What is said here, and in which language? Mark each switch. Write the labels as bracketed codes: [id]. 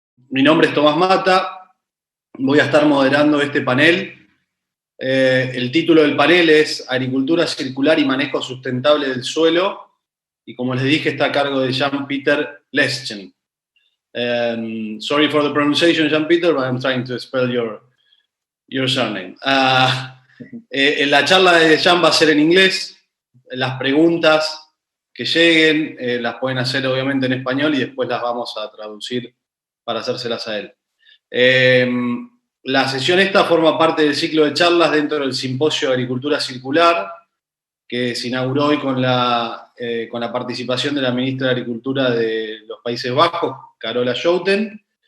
[es] Mi nombre es Tomás Mata, voy a estar moderando este panel. El título del panel es Agricultura circular y manejo sustentable del suelo, y como les dije, está a cargo de Jan-Peter Leschen. [en] Sorry for the pronunciation, Jan-Peter, but I'm trying to spell your surname. [es] La charla de Jan va a ser en inglés. Las preguntas que lleguen las pueden hacer obviamente en español y después las vamos a traducir para hacérselas a él. La sesión esta forma parte del ciclo de charlas dentro del Simposio de Agricultura Circular, que se inauguró hoy con la participación de la ministra de Agricultura de los Países Bajos, Carola Schouten.